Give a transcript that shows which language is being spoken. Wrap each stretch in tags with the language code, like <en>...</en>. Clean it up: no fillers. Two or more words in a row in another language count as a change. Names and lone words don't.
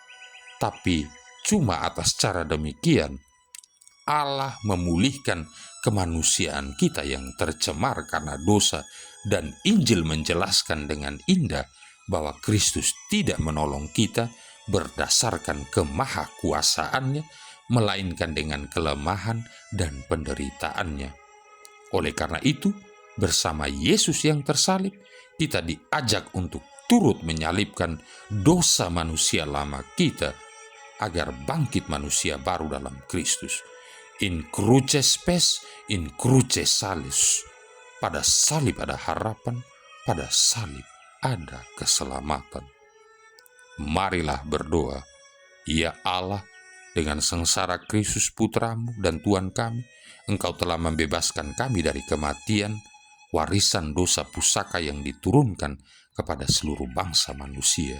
<id>Tapi cuma atas cara demikian, Allah memulihkan kemanusiaan kita yang tercemar karena dosa, dan Injil menjelaskan dengan indah bahwa Kristus tidak menolong kita berdasarkan kemahakuasaannya, melainkan dengan kelemahan dan penderitaannya. Oleh karena itu, bersama Yesus yang tersalib, kita diajak untuk turut menyalibkan dosa manusia lama kita, agar bangkit manusia baru dalam Kristus.</id> <la>In cruce spes, in cruce salus.</la> <id>Pada salib ada harapan, pada salib ada keselamatan. Marilah berdoa, ya Allah, dengan sengsara Kristus Putramu dan Tuhan kami, Engkau telah membebaskan kami dari kematian, warisan dosa pusaka yang diturunkan kepada seluruh bangsa manusia.</id>